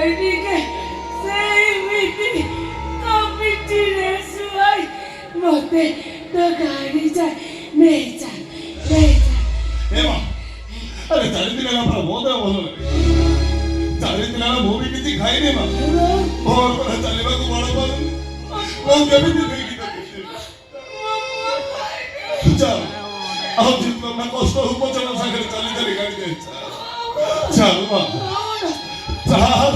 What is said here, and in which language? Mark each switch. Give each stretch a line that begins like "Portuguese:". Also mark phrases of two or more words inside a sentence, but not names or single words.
Odia: ଟିକେ ସେଇମିତି କମିଟିରେ ଶୁଆଇ ମୋତେ ତ ଗାଡ଼ି ଯାଏ ନେଇଯା
Telugu: ఏమా అరే చరిత్ర పోతే పోదు చరిత్ర భూమి
Odia: କିଛି ଖାଇନି ମା ମୋର ପରା ଚାଲିବାକୁ ବଳ ପାରୁନି ମୁଁ କେମିତି ନେଇକି ଚାଲ ଆଉ ଜିତ ନା କଷ୍ଟ ହଉ ପଛେ ମୋ ସାଙ୍ଗରେ ଚାଲି ଚାଲି ଗାଡ଼ି ଯାଇଛି ଚାଲ ମା ଚାଲ